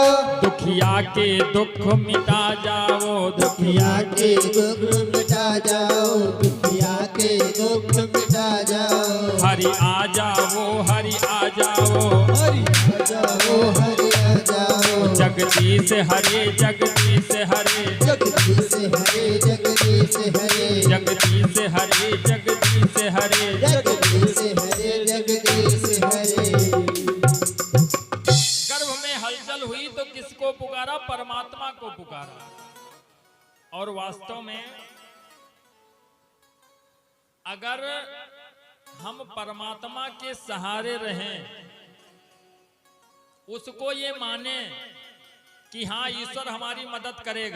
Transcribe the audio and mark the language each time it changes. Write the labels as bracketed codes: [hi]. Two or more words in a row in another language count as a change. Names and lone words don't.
[hi] दुखिया के दुख मिटा जाओ, दुखिया के दुख मिटा जाओ, दुखिया के दुख मिटा जाओ। हरि आ जाओ, हरि आ जाओ। हरि आ जाओ, हरि आ जाओ। जगदीश हरे, जगदीश हरे। जगदीश हरे, जगदीश हरे। जगदीश हरे, जगदीश हरे। जगदीश हरे, जगदीश हरे। गर्भ में हलचल हुई तो किसको पुकारा? परमात्मा को पुकारा। और वास्तव में अगर हम परमात्मा के सहारे रहें, उसको ये माने कि हाँ ईश्वर हमारी मदद करेगा।